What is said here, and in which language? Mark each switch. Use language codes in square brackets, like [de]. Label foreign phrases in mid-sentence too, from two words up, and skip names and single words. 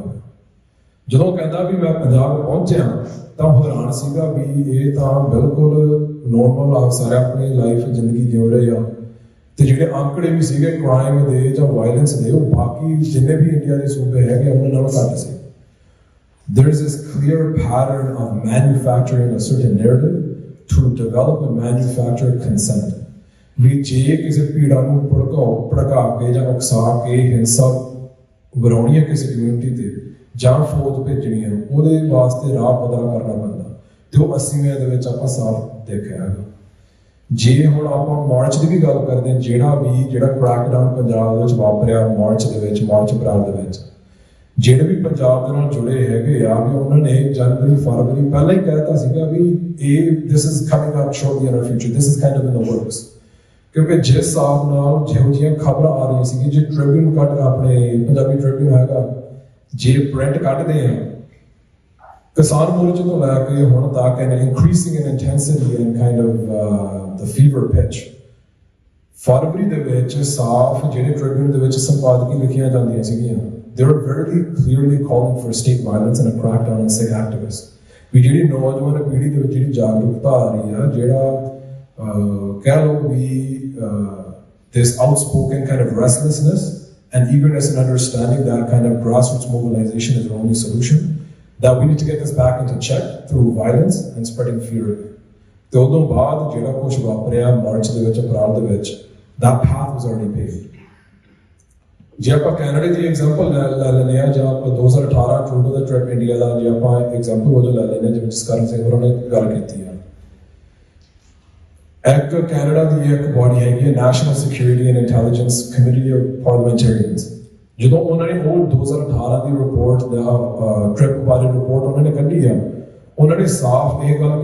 [pa] ਜਦੋਂ ਕਹਿੰਦਾ ਵੀ ਮੈਂ ਪੰਜਾਬ ਪਹੁੰਚਿਆ ਤਾਂ ਹੈਰਾਨ ਸੀਗਾ ਵੀ ਇਹ ਤਾਂ ਬਿਲਕੁਲ ਨੋਰਮਲ ਸਾਰੇ ਆਪਣੀ ਲਾਈਫ ਜ਼ਿੰਦਗੀ ਜਿਉ ਰਹੇ ਆ, ਤੇ ਜਿਹੜੇ ਅੰਕੜੇ ਵੀ ਸੀਗੇ ਕ੍ਰਾਈਮ ਦੇ ਜਾਂ ਵਾਇਲੈਂਸ ਦੇ, ਉਹ ਬਾਕੀ ਜਿੰਨੇ ਵੀ ਇੰਡੀਆ ਦੇ ਸੂਬੇ ਹੈਗੇ ਉਹਨਾਂ ਨਾਲੋਂ ਘੱਟ ਸੀ. [en] There is this clear pattern of manufacturing a certain narrative to develop and manufacture consent. [pa] ਵੀ ਜੇ ਕਿਸੇ ਪੀੜਾ ਨੂੰ ਭੜਕਾ ਕੇ ਜਾਂ ਉਕਸਾ ਕੇ ਹਿੰਸਾ ਵਰਾਉਣੀ ਹੈ ਕਿਸੇ ਕਮਿਊਨਿਟੀ ਤੇ, ਜਾਂ ਫੌਜ ਭੇਜਣੀ ਹੈ, ਉਹਦੇ ਵਾਸਤੇ ਰਾਹ ਪੱਧਰਾ ਕਰਨਾ ਪੈਂਦਾ, ਤੇ ਉਹ 80ਵੇਂ ਦੇ ਵਿੱਚ ਆਪਾਂ ਸਾਫ਼ ਦੇਖਿਆ ਹੈਗਾ. ਜੇ ਹੁਣ ਆਪਾਂ ਮਾਰਚ ਦੀ ਵੀ ਗੱਲ ਕਰਦੇ ਹਾਂ, ਜਿਹੜਾ ਕ੍ਰੈਕਡਾਊਨ ਪੰਜਾਬ ਵਿੱਚ ਵਾਪਰਿਆ ਮਾਰਚ ਅਪ੍ਰੈਲ ਦੇ ਵਿੱਚ, ਜਿਹੜੇ ਵੀ ਪੰਜਾਬ ਦੇ ਨਾਲ ਜੁੜੇ ਹੈਗੇ ਆ, ਵੀ ਉਹਨਾਂ ਨੇ ਜਨਵਰੀ ਫਰਵਰੀ ਪਹਿਲਾਂ ਹੀ ਕਹਿਤਾ ਸੀਗਾ ਵੀ ਇਹ [en] this is coming up shortly in our future, this is kind of in the works. [pa] ਕਿਉਂਕਿ ਜਿਸ ਹਿਸਾਬ ਨਾਲ ਜਿਹੋ ਜਿਹੀਆਂ ਖਬਰਾਂ ਆ ਰਹੀਆਂ ਸੀਗੀਆਂ, ਜੇ ਟ੍ਰਿਬਿਊਨ ਆਪਣੇ ਪੰਜਾਬੀ ਟ੍ਰਿਬਿਊਨ ਹੈਗਾ, ਜੇ ਪ੍ਰਿੰਟ ਕੱਢਦੇ ਆ, ਕਿਸਾਨ ਮੋਰਚੇ ਤੋਂ ਲੈ ਕੇ ਹੁਣ ਤੱਕ [en] and increasing in intensity and kind of the fever pitch, [pa] ਫਰਵਰੀ ਦੇ ਵਿੱਚ ਸਾਫ਼ ਜਿਹੜੇ ਟ੍ਰਿਬਿਊਨ ਦੇ ਵਿੱਚ ਸੰਪਾਦਕੀ ਲਿਖੀਆਂ ਜਾਂਦੀਆਂ ਸੀਗੀਆਂ, [en] they were very clearly calling for state violence and a crackdown on Sikh activists. [pa] ਵੀ ਜਿਹੜੀ ਨੌਜਵਾਨ ਪੀੜ੍ਹੀ ਦੇ ਵਿੱਚ ਜਿਹੜੀ ਜਾਗਰੂਕਤਾ ਆ ਰਹੀ ਆ, ਜਿਹੜਾ ਕਹਿ ਲਓ ਵੀ [en] this outspoken kind of restlessness and eagerness and understanding that kind of grassroots mobilization is the only solution, that we need to get this back into check through violence and spreading fear. [pa] ਤੇ ਉਦੋਂ ਬਾਅਦ ਜਿਹੜਾ ਕੁਛ ਵਾਪਰਿਆ ਮਾਰਚ ਦੇ ਵਿੱਚ ਅਪ੍ਰੈਲ ਦੇ ਵਿੱਚ, [en] that path was already paved. [pa] ਜੇ ਆਪਾਂ ਕੈਨੇਡਾ ਦੀ ਐਗਜ਼ਾਮਪਲ ਲੈ ਲੈਂਦੇ ਹਾਂ ਜਾਂ ਆਪਾਂ 2018 ਟੋਰੰਟੋ ਦਾ ਟ੍ਰਿਪ ਇੰਡੀਆ ਦਾ ਜੇ ਆਪਾਂ ਐਗਜ਼ਾਮਪਲ ਵਜੋਂ ਲੈ ਲੈਂਦੇ ਹਾਂ ਜਿਵੇਂ ਜਸਕਰਨ ਸਿੰਘ ਹੋਰਾਂ ਨੇ ਗੱਲ ਕੀਤੀ ਆ ਇੱਕ ਕੈਨੇਡਾ ਦੀ ਇੱਕ ਬਾਡੀ ਹੈਗੀ ਹੈ ਨੈਸ਼ਨਲ ਸਿਕਿਉਰਿਟੀ ਐਂਡ ਇੰਟੈਲੀਜੈਂਸ ਕਮੇਟੀ ਆਫ ਪਾਰਲੀਮੈਂਟੇਰੀਅਨਸ ਜਦੋਂ ਉਹਨਾਂ ਨੇ ਉਹ 2018 ਦੀ ਰਿਪੋਰਟ ਦਾ ਟ੍ਰਿਪ ਬਾਰੇ ਰਿਪੋਰਟ ਉਹਨਾਂ ਨੇ ਕੱਢੀ ਆ ਉਹਨਾਂ ਨੇ ਸਾਫ਼ ਇਹ ਗੱਲ